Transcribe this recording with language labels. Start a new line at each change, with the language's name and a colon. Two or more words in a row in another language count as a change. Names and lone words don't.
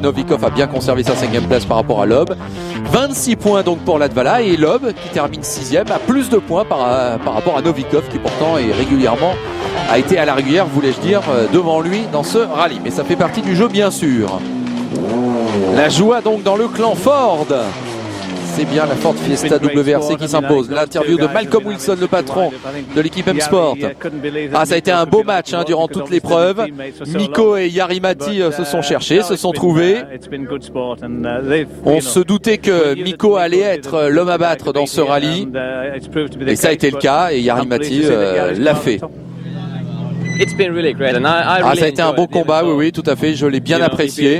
French: Novikov a bien conservé sa 5e place par rapport à Loeb. 26 points donc pour Latvala et Loeb qui termine 6e a plus de points par rapport à Novikov qui pourtant est régulièrement a été à la régulière, voulais-je dire, devant lui dans ce rallye. Mais ça fait partie du jeu bien sûr. La joie donc dans le clan Ford. c'est bien la Ford Fiesta WRC qui s'impose. L'interview de Malcolm Wilson, le patron de l'équipe M-Sport. Ah, ça a été un beau match hein, durant toute l'épreuve. Mikko et Jari-Matti se sont cherchés, se sont trouvés. On se doutait que Mikko allait être l'homme à battre dans ce rallye. Et ça a été le cas, et Jari-Matti l'a fait. Ah, ça a été un bon combat, oui, tout à fait, je l'ai bien apprécié.